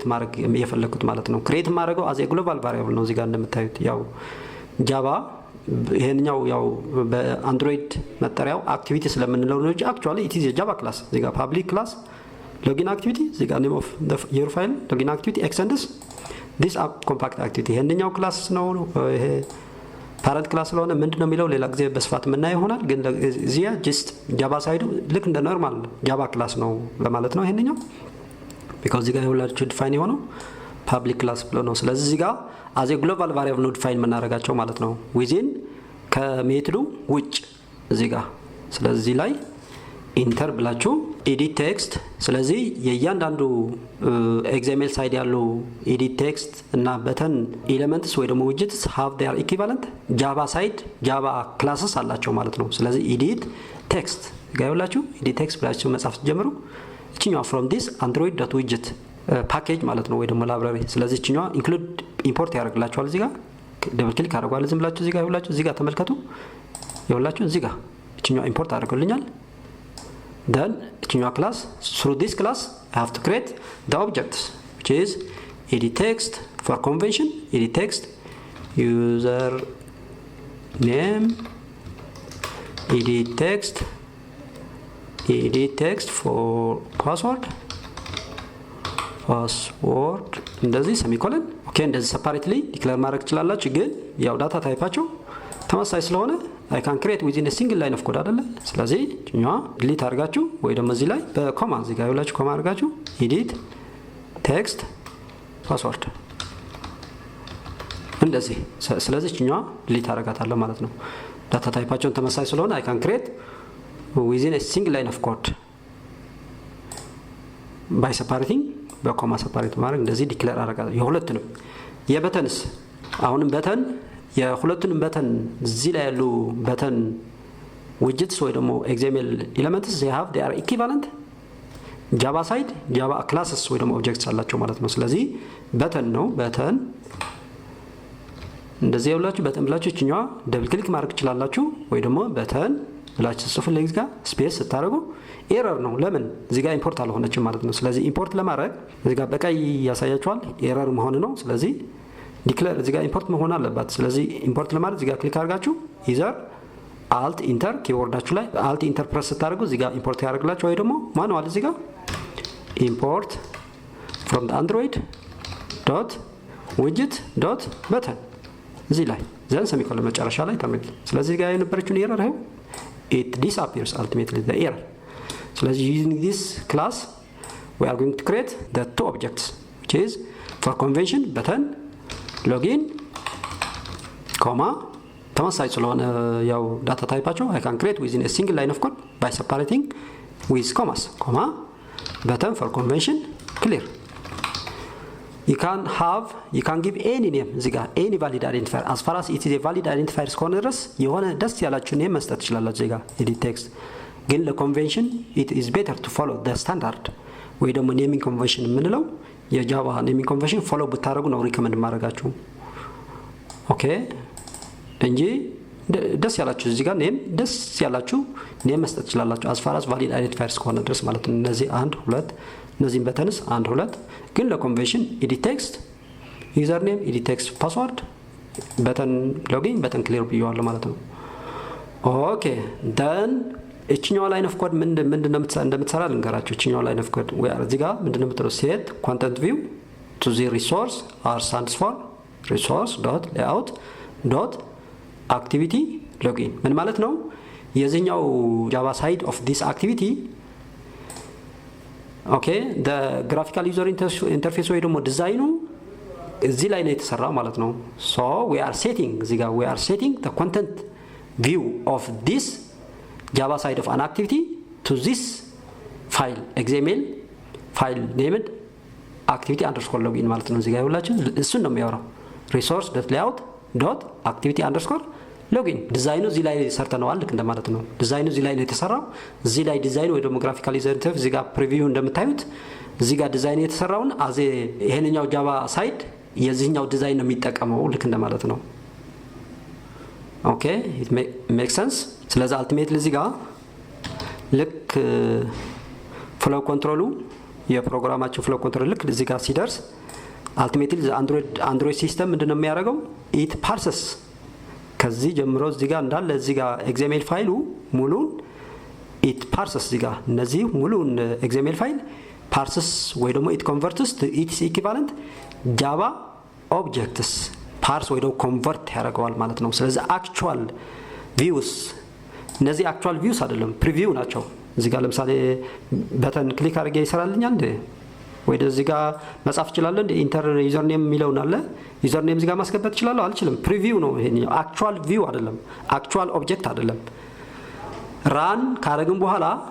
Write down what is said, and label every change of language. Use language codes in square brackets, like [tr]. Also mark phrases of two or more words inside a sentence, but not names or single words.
[am] ማድረግ የፈለኩት ማለት ነው። ክሬት ማድረገው [en] as global variable [am] ነው። እዚህ ጋር እንደምታዩት ያው ጃቫ ይሄንኛው ያው በአንድሮይድ መጠሪያው አክቲቪቲ ስለምንለው ነው እንጂ አክቹአሊ [en] it is java class። [am] እዚህ ጋር [en] public class login activity [am] እዚህ ጋር [en] name of your file login activity extends this app compact activity [am] ይሄንኛው ክላስ ነው። ይሄ [en] parent class [am] ስለሆነ ምንድነው የሚለው ሌላ ጊዜ በስፋት የምናየው ይሆናል። ግን እዚህ ጀስት ጃቫ ሳይዱ ልክ እንደ [en] normal java class [am] ነው ለማለት ነው ይሄንኛው because እዚህ ጋር ሁላችሁ ዲፋይን የሆነው [en] public class [am] ብሎ ነው። ስለዚህ እዚህ ጋር [en] as a global variable [am] ነው ዲፋይን የምናደርጋቸው ማለት ነው within ከሜትዱ ውጭ እዚህ ጋር። ስለዚህ ላይ ኢንተር ብላችሁ [en] edit text። [am] ስለዚህ የእያንዳንዱ [en] example side [am] ያለው [en] edit text [am] እና [en] button elements [am] ወይ ደግሞ [en] widgets have their equivalent java side java classes [am] አላቸው ማለት ነው። ስለዚህ [en] edit text [am] ጋይላችሁ [en] edit text [am] ብላችሁ መጻፍ ጀምሩ። እቺኛው [en] from this android.widget package [am] ማለት ነው ወይ ደግሞ ላይብራሪ። ስለዚህ እቺኛው [en] include import [am] ያደርግላችኋል። እዚህ ጋር [en] double click [am] አድርጓል። ዝም ብላችሁ እዚህ ጋር ይውላችሁ እዚህ ጋር ተመልከቱ። ይውላችሁ እዚህ ጋር እቺኛው ኢምፖርት አድርጎልኛል። then እቺኛው ክላስ [en] through this class I have to create the objects which is edit text for convention, edit text user name, edit text for password [am] እንደዚህ [en] semicolon okay። [am] እንደዚህ ሰፓሬትሊ ዲክሌር ማድረግ ትችላላችሁ። ግን ያው ዳታ ታይፓቸው ተመሳሳይ ስለሆነ [en] I can create within a single line of code [am] አይደለ። ስለዚህ እኛዋ ዲሊት አድርጋችሁ ወይ ደግሞ እዚህ ላይ በኮማ እዚህ ጋር ይውላችሁ ኮማ አድርጋችሁ [en] edit text password [am] እንደዚህ። ስለዚህ እኛዋ ዲሊት አደርጋታለሁ ማለት ነው። ዳታ ታይፓቸውን ተመሳሳይ ስለሆነ [en] I can create within a single line of code by separating [am] በኮማ ሰፓሬት ማድረግ እንደዚህ ዲክሌር አደርጋለሁ። የሁለቱንም የበተንስ አሁንም በተን የሁለቱንም በተን እዚህ ላይ ያሉ [en] button widgets [am] ወይ ደግሞ [en] example elements they have they are equivalent java side java classes [am] ወይ ደግሞ ኦብጀክትስ አላቸው ማለት ነው። ስለዚህ በተን ነው በተን እንደዚህ ያውላችሁ በተን ብላችሁ እኛዋ [en] double click [am] ማድረግ ትችላላችሁ ወይ ደግሞ በተን ብላችሁ ጽፉልኝ እዚህ ጋር ስፔስ ስታደርጉ ኤረር ነው። ለምን እዚህ ጋር ኢምፖርት አልሆነችም ማለት ነው። ስለዚህ ኢምፖርት ለማድረግ እዚህ ጋር በቀይ ያሳያችኋል ኤረር መሆኑ ነው። ስለዚህ ዲክሌር እዚህ ጋር ኢምፖርት መሆን አለባት። ስለዚህ ኢምፖርት ለማድረግ እዚህ ጋር ክሊክ አድርጋችሁ [en] either alt enter [am] ኪቦርዳችሁ ላይ [en] alt enter press [am] ስታደርጉ እዚህ ጋር ኢምፖርት ያደርግላችሁ ወይ ደግሞ ማኑዋል እዚህ ጋር [en] import from the android.widget.button [am] እዚህ ላይ [en] then semicolon [am] መጨረሻ ላይ ተመልከቱ። ስለዚህ ጋር የነበረችውን ኤረር ነው [en] it disappears ultimately the error. So using this class we are going to create the two objects which is for convention button login comma [am] ተመሳሳይ ስለሆነ ያው ዳታ ታይፓቸው [en] I can create within a single line of code by separating with commas comma button for convention clear. You can give any name [am] እዚህ ጋር [en] any valid identifier as far as it is a valid identifier [am] እስከሆነ ድረስ የሆነ ደስ ያላችሁ ኔም መስጠት ትችላላችሁ። እዚህ ጋር [en] edit text [am] ግን ለኮንቬንሽን [en] it is better to follow the standard [am] ወይ ደግሞ [en] naming convention [am] የምንለው የጃቫ [en] naming convention follow [am] ብታደርጉ ነው ሪከመንድ ማድረጋችሁ። ኦኬ እንጂ ደስ ያላችሁ እዚህ ጋር ኔም ደስ ያላችሁ ኔም መስጠት ትችላላችሁ [en] as far as valid identifier [am] እስከሆነ ድረስ ማለት ነው። እነዚህ 1 2 እነዚህን በተንስ 1 2 ግን ለኮንቬንሽን [en] edit text user name edit text password button login button clear [am] ብየዋለሁ ማለት ነው። [en] okay then [am] እቺኛው [en] line of code [am] ምንድነው እንደምትሰራ ልንገራችሁ። እቺኛው [en] line of code [am] ወይ እዚህ ጋር ምንድነው የምትለው [en] set content view to the resource r stands for resource.layout.activity login [am] ምን ማለት ነው? [en] የዚህኛው java side of this activity okay the graphical user interface [am] ወይ ደግሞ ዲዛይኑ እዚህ ላይ ነው የተሰራው ማለት ነው። [en] so we are setting [am] እዚህ ጋር [en] we are setting the content view of this java side of an activity to this file xml file named activity_login [am] ማለት ነው። እዚህ ጋር ሁላችሁ እሱን ነው የሚያወራው resource.layout.activity_login ዲዛይኑ እዚህ ላይ ሰርተነዋል ልክ እንደማለት ነው። ዲዛይኑ እዚህ ላይ ነው የተሰራው። እዚህ ላይ ዲዛይን ወይ ደግሞ [en] graphical user interface [am] እዚህ ጋር ፕሪቪው እንደምታዩት እዚህ ጋር ዲዛይን የተሰራውን አዜ ይሄንኛው [en] java side [am] የዚህኛው ዲዛይን ነው የሚጠቀመው ልክ እንደማለት ነው። [en] okay it makes sense። [am] ስለዚህ አልቲሜትሊ እዚህ ጋር ልክ ፍሎው ኮንትሮሉ የፕሮግራማችን [en] flow control [am] ልክ እዚህ ጋር ሲደርስ አልቲሜትሊ [en] Android system [am] ምንድነው የሚያደርገው [en] it parses [am] ከዚህ ጀምሮ እዚህ ጋር እንዳለ እዚህ ጋር XML ፋይሉ ሙሉን [en] it parses [am] እዚህ ጋር እነዚህ ሙሉን [en] XML file parses [am] ወይ ደግሞ [en] it converts to its equivalent java objects parse [am] ወይ ደግሞ convert ያደርገዋል ማለት ነው። ስለዚህ [en] actual views [am] እነዚህ [en] actual views [am] አይደለም preview ናቸው። እዚህ ጋር ለምሳሌ በተን ክሊክ አድርጌ ይሰራልኛል እንዴ ወይ እዚህ ጋር መጻፍ ይችላል እንዴ [en] enter user name [am] የሚለውን አለ [en] user name [am] እዚህ ጋር ማስገባት ይችላል አልችልም። ፕሪቪው ነው ይሄኛው [en] actual view [am] አይደለም [en] actual object [am] አይደለም። ራን ካረግን በኋላ